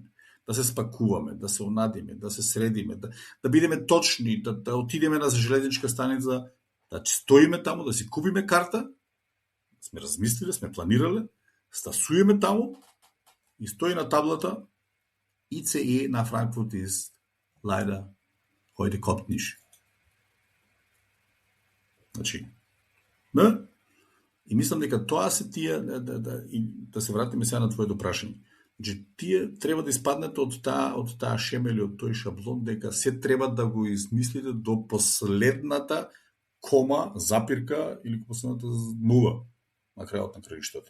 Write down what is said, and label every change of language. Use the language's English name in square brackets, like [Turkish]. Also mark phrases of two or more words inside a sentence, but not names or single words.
[Macedonian] Да се спакуваме, да се онадиме, да се средиме, да бидеме точни, да отидеме на железничка станица, да стоиме таму, да си купиме карта, сме размислиле, сме планирале, стасуеме таму и стои на таблата ICE на [German] Frankfurt ist leider heute kommt nicht. [Macedonian] Значи, да? И мислам дека тоа се тие, да се вратиме сега на твоето прашање. Значи, тие треба да испаднете од таа шемели, од тој шаблон, дека се треба да го измислите до последната кома, запирка или последната нула на крајот на краиштата.